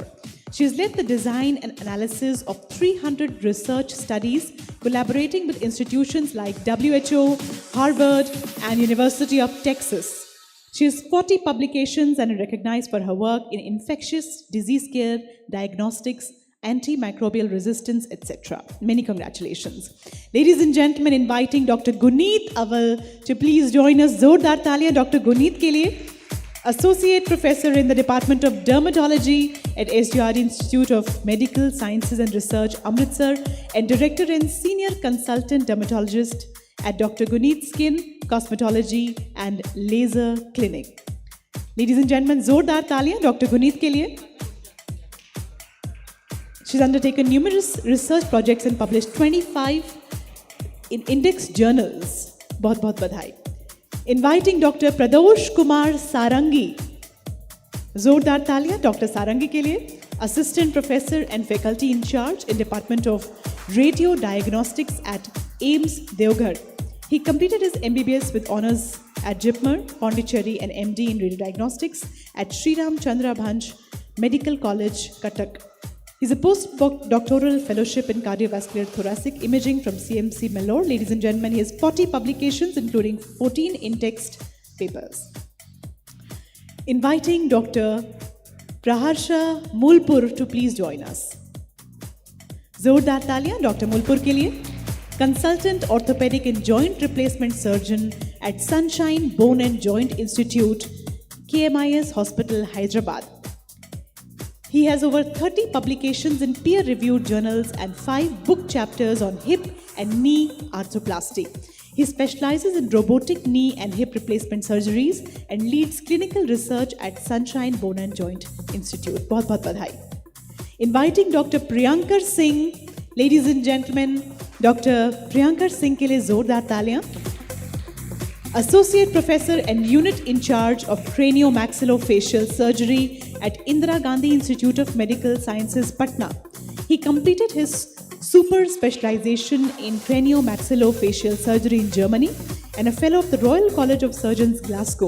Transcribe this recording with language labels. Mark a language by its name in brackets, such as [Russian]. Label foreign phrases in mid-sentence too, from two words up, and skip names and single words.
[English] She's led the design and analysis of 300 research studies, collaborating with institutions like WHO, Harvard, and University of Texas. She has 40 publications and is recognized for her work in infectious disease care, diagnostics, antimicrobial resistance, etc. Many congratulations. Ladies and gentlemen, inviting Dr. Guneet Aval to please join us. [Hindi] जोरदार तालियां Dr. Guneet के लिए. [English] Associate Professor in the Department of Dermatology at SGRD Institute of Medical Sciences and Research, Amritsar, and Director and Senior Consultant Dermatologist at Dr. Guneet Skin, Cosmetology, and Laser Clinic. Ladies and gentlemen, [Hindi] जोरदार तालियां Dr. Guneet के लिए. [English] She's undertaken numerous research projects and published 25 in index journals. [Hindi] बहुत-बहुत बधाई. [English] Inviting Dr. Pradosh Kumar Sarangi. [Hindi] जोरदार तालियां Dr. Sarangi के लिए. [English] Assistant Professor and Faculty in Charge in Department of Radio Diagnostics at AIIMS Deoghar. He completed his MBBS with honors at JIPMER, Pondicherry, and MD in Radio Diagnostics at Sri Ram Chandra Bhanj Medical College, Cuttack. He's a postdoctoral fellowship in cardiovascular thoracic imaging from CMC Vellore. Ladies and gentlemen, he has 40 publications, including 14 in-text papers. Inviting Dr. Praharsha Mulpur to please join us. [Hindi] जोरदार तालियां Dr. Mulpur के लिए. [English] consultant orthopedic and joint replacement surgeon at Sunshine Bone and Joint Institute, KMIS Hospital, Hyderabad. He has over 30 publications in peer-reviewed journals and 5 book chapters on hip and knee arthroplasty. He specializes in robotic knee and hip replacement surgeries and leads clinical research at Sunshine Bone and Joint Institute. [Hindi] बहुत-बहुत बधाई. [English] Inviting Dr. Priyankar Singh, ladies and gentlemen, Dr. [Hindi] Priyankar Singh के लिए जोरदार तालियां. [English] Associate Professor and Unit in Charge of Craniomaxillofacial Surgery at Indira Gandhi Institute of Medical Sciences, Patna. He completed his super specialization in craniomaxillofacial surgery in Germany and a fellow of the Royal College of Surgeons, Glasgow.